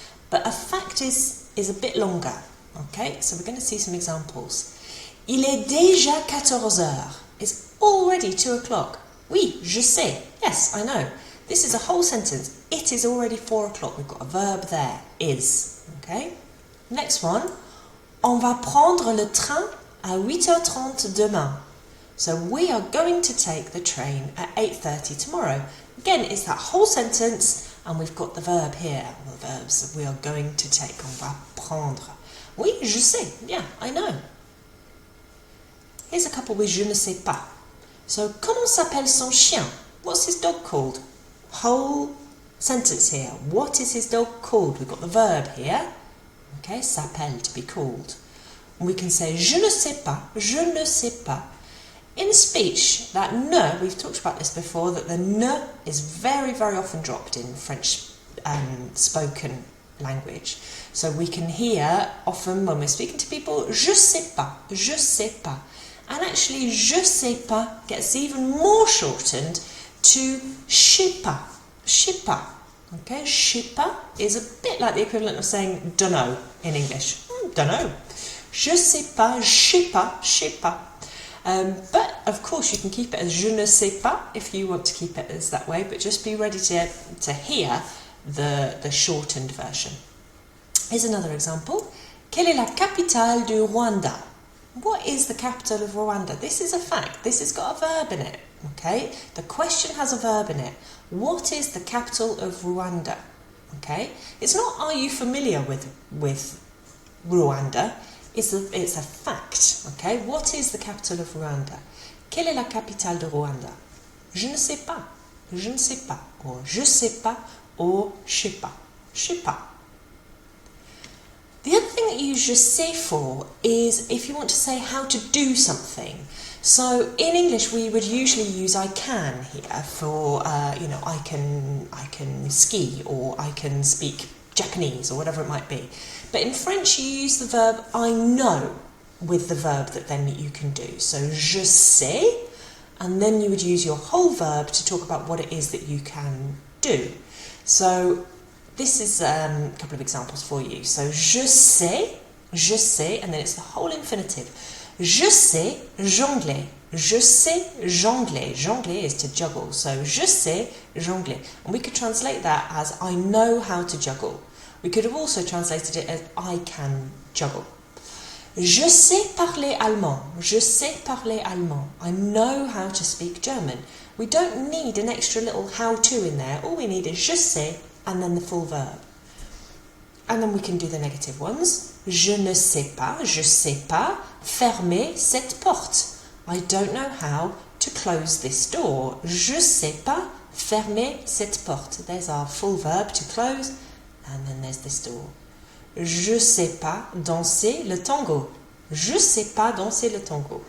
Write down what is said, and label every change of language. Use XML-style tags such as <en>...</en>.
<en>But a fact is a bit longer, okay? So we're going to see some examples.</en> <fr>Il est déjà 14 heures.</fr> <en>It's already 2 o'clock.</en> <fr>Oui, je sais.</fr> <en>Yes, I know. This is a whole sentence. It is already 4 o'clock. We've got a verb there, is, okay? Next one.</en> <fr>On va prendre le train à 8h30 demain.</fr> <en>So we are going to take the train at 8:30 tomorrow. Again, it's that whole sentence and we've got the verb here, the verbs that we are going to take.</en> <fr>On va prendre. Oui, je sais.</fr> <en>Yeah, I know. Here's a couple with</en> <fr>je ne sais pas.</fr> <en>So,</en> <fr>comment s'appelle son chien?</fr> <en>What's his dog called? Whole sentence here. What is his dog called? We've got the verb here. Okay, s'appelle, to be called. And we can say</en> <fr>je ne sais pas, je ne sais pas.</fr> <en>In speech, that ne, we've talked about this before, that the ne is very, very often dropped in French spoken language. So we can hear often when we're speaking to people,</en> <fr>je sais pas, je sais pas.</fr> <en>And actually,</en> <fr>je sais pas</fr> <en>gets even more shortened to</en> <fr>sais pas, sais pas.</fr> <en>Okay,</en> <fr>sais pas</fr> <en>is a bit like the equivalent of saying dunno in English. Dunno.</en> <fr>Je sais pas, sais pas, sais pas.</fr> <en>But of course you can keep it as</en> <fr>je ne sais pas</fr> <en>if you want to keep it as that way, but just be ready to hear the shortened version. Here's another example.</en> <fr>Quelle est la capitale du Rwanda?</fr> <en>What is the capital of Rwanda? This is a fact. This has got a verb in it. Okay? The question has a verb in it. What is the capital of Rwanda? Okay? It's not are you familiar with Rwanda? It's a fact, okay? What is the capital of Rwanda?</en> <fr>Quelle est la capitale de Rwanda? Je ne sais pas, je ne sais pas, or je sais pas, or je sais pas, je sais pas.</fr> <en>The other thing that you use je sais for is if you want to say how to do something. So in English we would usually use I can here for, I can ski, or I can speak Japanese, or whatever it might be. But in French you use the verb I know with the verb that then you can do. So</en> <fr>je sais,</fr> <en>and then you would use your whole verb to talk about what it is that you can do. So this is a couple of examples for you. So</en> <fr>je sais,</fr> <en>and then it's the whole infinitive.</en> <fr>Je sais jongler. Je sais jongler.</fr> <en>Jongler is to juggle. So</en> <fr>je sais jongler.</fr> <en>And we could translate that as I know how to juggle. We could have also translated it as I can juggle.</en> <fr>Je sais parler allemand. Je sais parler allemand.</fr> <en>I know how to speak German. We don't need an extra little how to in there. All we need is</en> <fr>je sais</fr> <en>and then the full verb. And then we can do the negative ones.</en> <fr>Je ne sais pas fermer cette porte.</fr> <en>I don't know how to close this door.</en> <fr>Je sais pas fermer cette porte.</fr> <en>There's our full verb to close. And then there's this door.</en> <fr>Je sais pas danser le tango. Je sais pas danser le tango.</fr>